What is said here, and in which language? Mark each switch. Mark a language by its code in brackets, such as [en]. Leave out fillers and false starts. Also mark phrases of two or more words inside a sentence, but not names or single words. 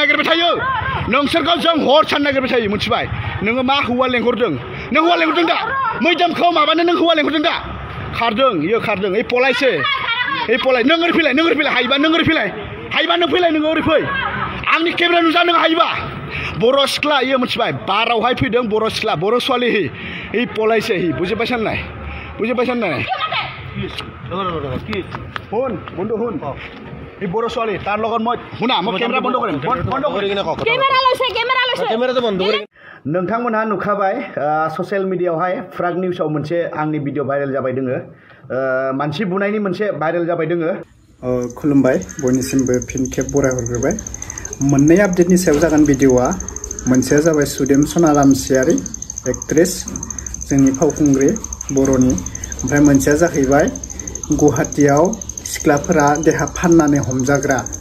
[brx] नागिरबाय थायो नोंसोरखौ जों हर सान नागिरबाय थायो मिथिबाय नोङो मा हौवा लेंहरदों नों हौवा लेंहरदों दा मैदोमखौ माबानो नों हौवा लेंहरदों दा खारदों इयो खारदों ओइ पलायसो ओइ पलाय नों ओरै फैलाय हायोबा नों ओरै फैलाय हायोबा नों फैलाय नोङो ओरै फै आंनि केमेरा नुजा नों हायोबा बर' सिख्ला इयो मिथिबाय बारावहाय फैदों बर' सिख्ला बर' ছোৱালী हि पलायसो हि बुजिबाय साननाय [as] বুঝে পাইছেন না শুন বন্ধু শুন এই বড় ছোৱালী তার লগত মই শুনা মই কেমেৰা বন্ধ কৰিম বন্ধ কৰি কিনে কক কেমেৰা লৈছে কেমেৰাটো বন্ধ কৰি [brx] नोंथांमोनहा नुखाबाय ससियेल मिडियायावहाय फ्राग निउसाव मोनसे आंनि भिडिअ भाइरेल जाबाय दोङो मानसि बुनायनि मोनसे भाइरेल जाबाय दोङो खुलुमबाय बयनिसिमबो फिन खेब बराय हरग्रोबाय मोननै आपडेटनि सायाव जागोन भिडिअआ मोनसेया जाबाय सुदेम सनाराम सियारि एक्ट्रेस जोंनि फावखुंग्रि बर'नि ओमफ्राय मोनसेया जाहैबाय गुवाहाटीयाव सिख्लाफोरा देहा फाननानै हमजाग्रा